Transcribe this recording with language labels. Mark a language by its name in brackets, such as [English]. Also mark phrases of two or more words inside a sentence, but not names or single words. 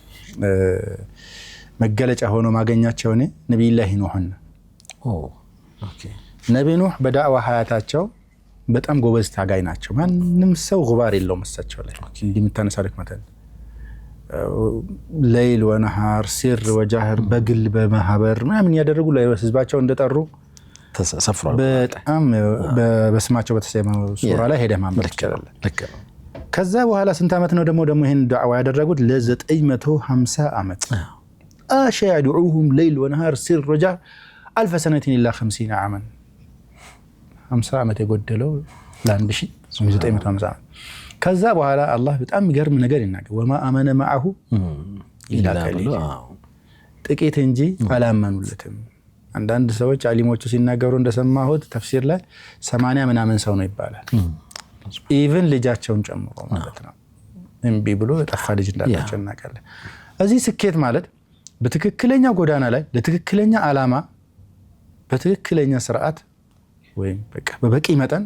[Amharic] መገለጫ ሆኖ ማገኛቸው ነብዩላህ ኑህን ነብዩ ኑህ በዳዕዋ ሀያታቸው በጣም ጎበዝ ታጋይ ናቸው። ማንም ሰው ጉባር የለውም እሳቸው ላይ እንደምታነሳለክ ማለት [Arabic] ليل ونهار سر وجهر [Amharic] በግል በማህበር ምናምን ያደረጉ ለህዝባቸው እንደጠሩ ተሰፍሯል። በጣም በስማቸው በተሰየመው ሱራ ላይ ሄደህ ማንበብ ይችላል። ከዛ በኋላ ስንት ዓመት ነው ደግሞ ይሄን ዳዕዋ ያደረጉት? ለ950 ዓመት አሻ [Arabic] يدعوهم ليل ونهار سر وجهر 1000 سنة إلا 50 عاما [Amharic] 50 ዓመት የጎደለው ለ1950 ዓመት። ከዛ በኋላ አላህ በጣም የሚገርም ነገር ይናገር [Arabic] وما آمن معه إلا قليل [Amharic] ጥቂት እንጂ አላመኑለትም። አንዳንድ ሰዎች አሊሞቹ ሲናገሩ እንደሰማሁት ተፍሲር ላይ 80 ምናምን ሰው ነው ይባላል። ኢቭን ልጃቸውን ጨምሮ ማለት ነው እምቢ ብሎ የጠፋ ልጅ እንዳላቸው እናውቃለን። እዚህ ስኬት ማለት በትክክለኛ ጎዳና ላይ ለትክክለኛ ዓላማ በትክክለኛ ስርዓት ወይም በቃ በበቂ መጠን